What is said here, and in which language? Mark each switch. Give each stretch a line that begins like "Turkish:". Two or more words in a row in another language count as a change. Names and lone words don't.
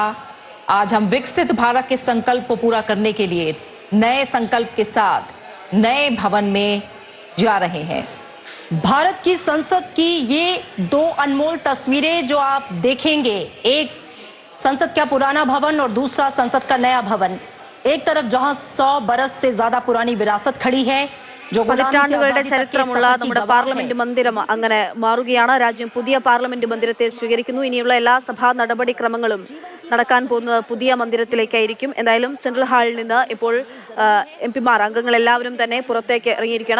Hindi: आज हम विकसित भारत के संकल्प को पूरा करने के लिए नए संकल्प के साथ नए भवन में जा रहे हैं। भारत की संसद की ये दो अनमोल तस्वीरें जो आप देखेंगे, एक संसद का पुराना भवन और दूसरा संसद का नया भवन। एक तरफ जहां 100 बरस से ज्यादा पुरानी विरासत खड़ी है, जो
Malayalam: പതിറ്റാണ്ടുകളുടെ ചരിത്രമുള്ള നമ്മുടെ പാർലമെന്റ് മന്ദിരം അങ്ങനെ മാറുകയാണ്. രാജ്യം പുതിയ പാർലമെന്റ് മന്ദിരത്തെ സ്വീകരിക്കുന്നു. ഇനിയുള്ള എല്ലാ സഭാ നടപടിക്രമങ്ങളും നടക്കാൻ പോകുന്നത് പുതിയ മന്ദിരത്തിലേക്കായിരിക്കും. എന്തായാലും സെൻട്രൽ ഹാളിൽ നിന്ന് ഇപ്പോൾ എംപിമാർ അംഗങ്ങൾ എല്ലാവരും തന്നെ പുറത്തേക്ക് ഇറങ്ങിയിരിക്കുകയാണ്.